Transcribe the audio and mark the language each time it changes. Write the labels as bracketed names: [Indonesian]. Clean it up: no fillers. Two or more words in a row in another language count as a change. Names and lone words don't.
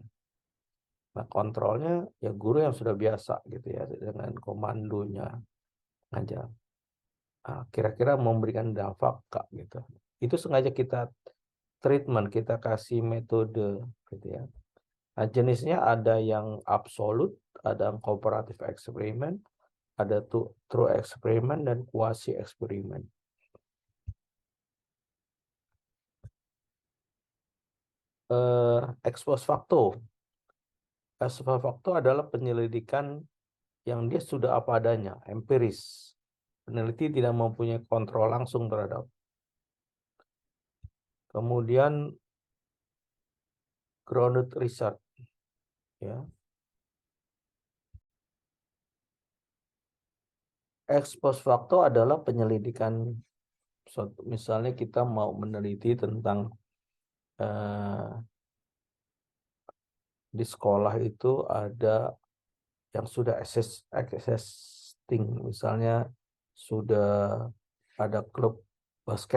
[Indonesian] Nah, kontrolnya ya guru yang sudah biasa gitu ya dengan komandonya aja. Kira-kira memberikan dampak Kak gitu. Itu sengaja kita treatment, kita kasih metode gitu ya. Nah, jenisnya ada yang absolut, ada yang [English] cooperative experiment, [Indonesian] ada [English] true experiment [Indonesian] dan [English] quasi experiment. [Latin] Ex post facto. Ex post facto [Indonesian] adalah penyelidikan yang dia sudah apa adanya, empiris. Peneliti tidak mempunyai kontrol langsung terhadap. Kemudian [English] grounded research, [Indonesian] ya. [Latin] Ex post facto [Indonesian] adalah penyelidikan, misalnya kita mau meneliti tentang di sekolah itu ada yang sudah existing, misalnya sudah ada klub basket.